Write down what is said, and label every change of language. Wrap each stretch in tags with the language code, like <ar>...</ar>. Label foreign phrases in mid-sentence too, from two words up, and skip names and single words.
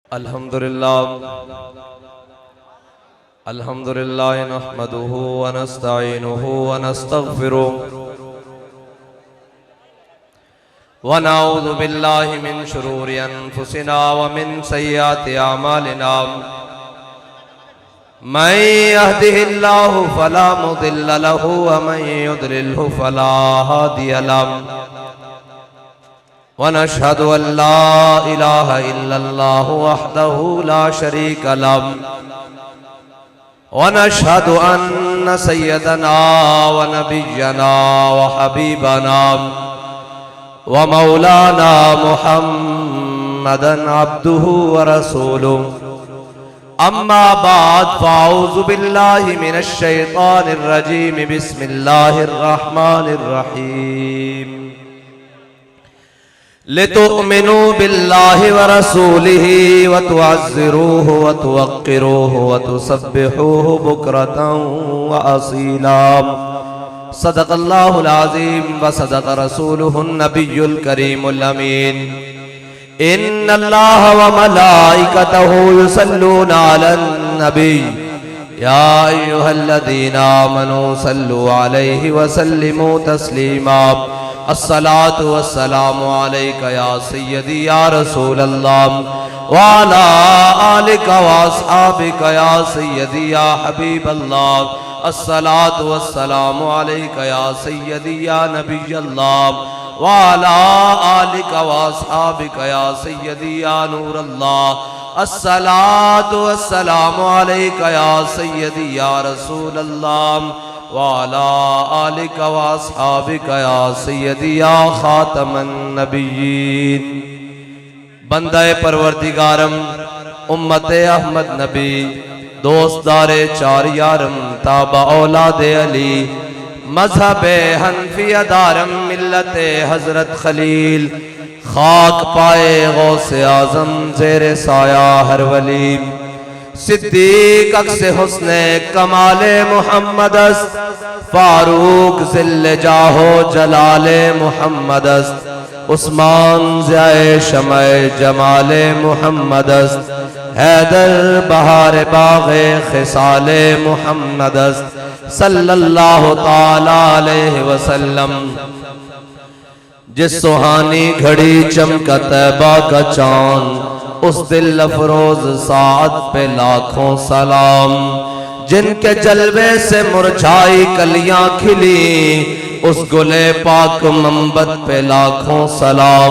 <ar>الحمد لله نحمده ونستعينه ونستغفره ونعوذ بالله من شرور أنفسنا ومن سيئات أعمالنا من يهده الله فلا مضل له ومن يضلله فلا هادي له ونشهد أن لا إله إلا الله وحده لا شريك له ونشهد أن سيدنا ونبينا وحبيبنا ومولانا محمدا عبده ورسوله أما بعد فأعوذ بالله من الشيطان الرجيم بسم الله الرحمن الرحيم لتؤمنوا بالله ورسوله وتعزروه وتوقروه وتسبحوه بكرة وأصيلا صدق الله العظيم وصدق رسوله النبي الكريم الأمين إن الله وملائكته يصلون على النبي يا أيها الذين آمنوا صلوا عليه وسلموا تسليما الصلاة والسلام عليك يا سيدي يا رسول الله و على آلك وأصحابك يا سيدي يا حبيب الله الصلاة والسلام عليك يا سيدي يا نبي الله وعلى آلك وأصحابك يا سيدي يا نور الله الصلاة والسلام عليك يا سيدي يا رسول الله وعلى آلك وأصحابك يا سيدي يا خاتم النبيين.</ar> <fa>بندهٔ پروردگارم امت احمد نبی دوستدار چار یارم تابع اولاد علی مذهب حنفیه دارم ملت حضرت خلیل خاک پای غوث اعظم زیر سایه هر ولی صدیق عکس حسن کمال محمدست فاروق ظل جاه جلال محمدست عثمان ضیای شمع جمال محمدست حیدر بهار باغ خصال محمدست</fa> <ar>صلى الله تعالى عليه وسلم.</ar> <ur>جس سہانی گھڑی چمکا طیبہ کا چاند اس دل افروز ساعت پہ لاکھوں سلام. جن کے جلوے سے مرجھائی کلیاں کھلیں اس گل پاک منبت پہ لاکھوں سلام.</ur>